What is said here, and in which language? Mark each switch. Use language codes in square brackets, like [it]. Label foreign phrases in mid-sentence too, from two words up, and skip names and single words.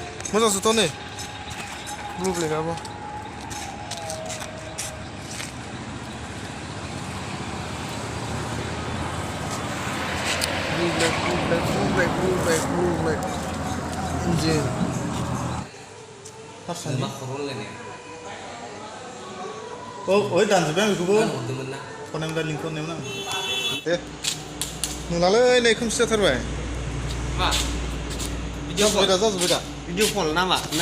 [brx] मोजांसोथ' नै [en] blue blackabo blue black engine [brx] मा खर'ल लायनाय ओइ दानजोब्बाय आं बेखौबो हरदोंमोन ना फन दा लिंक हरनायमोन आं दे नुलालै नै खोमसि जाथारबाय मा जाजोब्बाय दा भिडिअ कल नामा ना